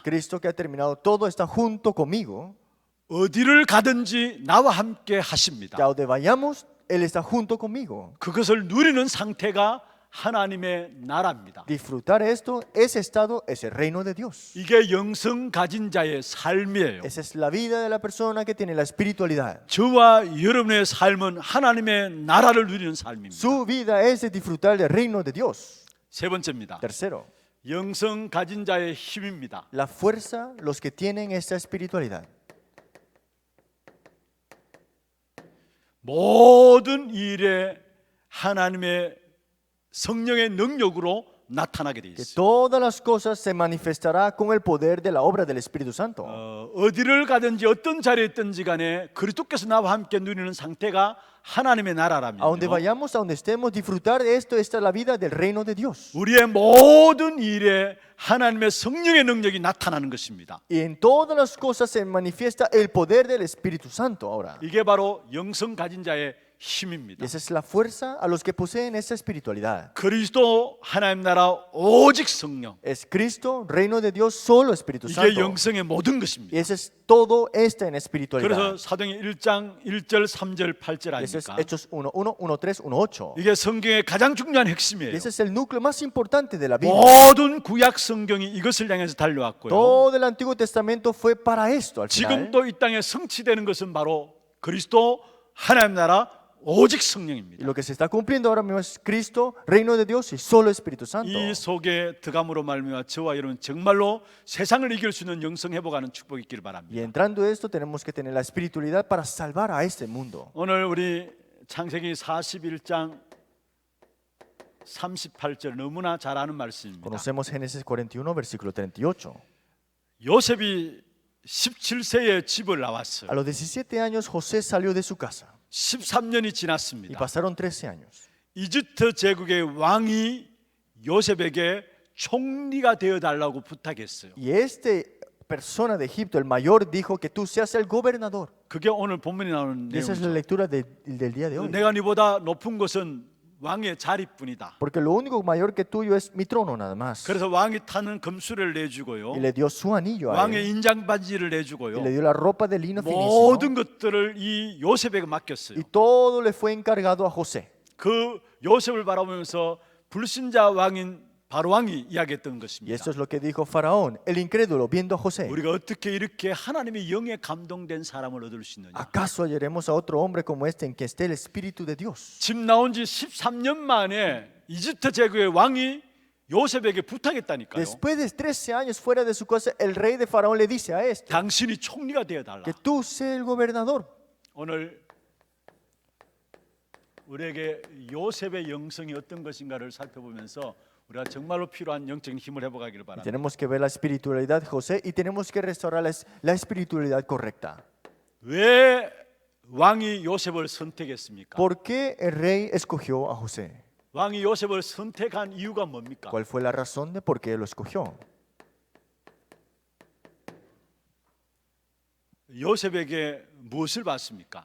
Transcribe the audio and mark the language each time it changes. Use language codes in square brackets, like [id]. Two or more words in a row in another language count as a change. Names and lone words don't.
[es] Cristo que ha terminado todo está junto conmigo. [ko] 어디를 가든지 나와 함께 하십니다. [es] Que a donde vayamos, Él está junto conmigo. [ko] 그것을 누리는 상태가 하나님의 나라입니다. [es] Disfrutar esto, ese estado es el reino de Dios. [ko] 이게 영성 가진 자의 삶이에요. [es] Esa es la vida de la persona que tiene la espiritualidad. [ko] 저와 여러분의 삶은 하나님의 나라를 누리는 삶입니다. [es] Su vida es de disfrutar del reino de Dios. [ko] 세 번째입니다. [es] Tercero, [ko] 영성 가진 자의 힘입니다. [es] la fuerza, los que tienen esta espiritualidad. [ko] 모든 일에 하나님의 성령의 능력으로 나타나게 돼 [es] Que [ko] 있어요. [es] todas las cosas se manifestará con el poder de la obra del Espíritu Santo. [ko] 어디를 가든지 어떤 자리에 있든지 간에 그리스도께서 나와 함께 누리는 상태가 하나님의 [es] A donde [ko] 나라라면요. [es] vayamos, a donde estemos, disfrutar de esto, esta es la vida del reino de Dios. [ko] 우리의 모든 일에 하나님의 성령의 능력이 나타나는 것입니다. [es] Y en todas las cosas se manifiesta el poder del Espíritu Santo ahora. [ko] 이게 바로 영성 가진 자의 힘입니다. [es] Y esa es la fuerza a los que poseen esa espiritualidad. [ko] 그리스도 하나님 나라 오직 성령. [es] Es Cristo, reino de Dios, solo Espíritu [ko] 이게 [es] Santo. [ko] 영성의 모든 [es] Y [ko] 것입니다. [es] ese es todo esta en [ko] 그래서 [es] espiritualidad. [ko] 사도행전 1장 1절 3절 8절 [es] Y eso es [ko] 아닙니까? [es] Hechos 1.1, 1.3, 1.8. [ko] 이게 성경의 가장 중요한 [es] Y [ko] 핵심이에요. [es] ese es el núcleo más importante de la Biblia. [ko] 모든 구약 성경이 이것을 향해서 달려왔고요. [es] Todo el Antiguo Testamento fue para esto al final. [ko] 지금도 이 땅에 성취되는 것은 바로 그리스도 하나님 나라 오직 [es] Y [ko] 성령입니다. [es] lo que se está cumpliendo ahora mismo es Cristo, reino de Dios y solo Espíritu Santo. [ko] 이 속에 들어감으로 말미암아 저와 여러분 정말로 세상을 이길 수 있는 영성 회복하는 축복이 있기를 [es] Y [ko] 바랍니다. [es] entrando a esto tenemos que tener la espiritualidad para salvar a este mundo. [ko] 오늘 우리 창세기 41장 38절 너무나 잘 아는 말씀입니다. [es] Conocemos Génesis 41, versículo 38. [ko] 요셉이 17세에 집을 나왔어요. [es] A los 17 años José salió de su casa [ko] 13년이 [es] y [ko] 지났습니다. [es] pasaron 13 años. [ko] 이집트 제국의 왕이 요셉에게 총리가 되어 달라고 부탁했어요. [es] Y esta persona de Egipto, el mayor, dijo que tú seas el gobernador. [ko] 그게 오늘 본문에 나오는 [es] Y esa es la [ko] 내용이죠. [es] lectura del día de hoy. [ko] 내가 네보다 높은 것은 왕의 자리뿐이다. [es] Porque lo único mayor que tuyo es mi trono nada más. [ko] 그래서 왕이 타는 금수를 내주고요. [es] Y le dio su anillo a [ko] 왕의 [es] él. [ko] 인장 반지를 [es] Y [ko] 내주고요. [es] le dio la ropa de lino finísimo. [ko] 모든 것들을 이 요셉에게 맡겼어요. [es] Y todo le fue encargado a José. [ko] 그 요셉을 바라보면서 불신자 왕인 바로 왕이 이야기했던 [es] Y [ko] 것입니다. [es] esto es lo que dijo Faraón, el incrédulo, viendo a José. [ko] 우리가 어떻게 이렇게 하나님의 영에 감동된 사람을 얻을 수 있느냐? [es] ¿Acaso hallaremos a otro hombre como este en que esté el Espíritu de Dios? [ko] 집 나온 지 13년 만에 이집트 제국의 왕이 요셉에게 부탁했다니까요. [es] Después de 13 años fuera de su casa, el rey de Faraón le dice a este [ko] 당신이 총리가 되어 달라. [es] que tú seas el gobernador. [ko] 오늘 우리에게 요셉의 영성이 어떤 것인가를 살펴보면서 우리가 정말로 필요한 영적인 힘을 회복하기를 [es] Y [ko] 바랍니다. [es] tenemos que ver la espiritualidad de José y tenemos que restaurar la espiritualidad correcta. [ko] 왜 왕이 요셉을 선택했습니까? [es] ¿Por qué el rey escogió a José? [ko] 왕이 요셉을 선택한 이유가 뭡니까? [es] ¿Cuál fue la razón de por qué lo escogió? [ko] 요셉에게 무엇을 봤습니까?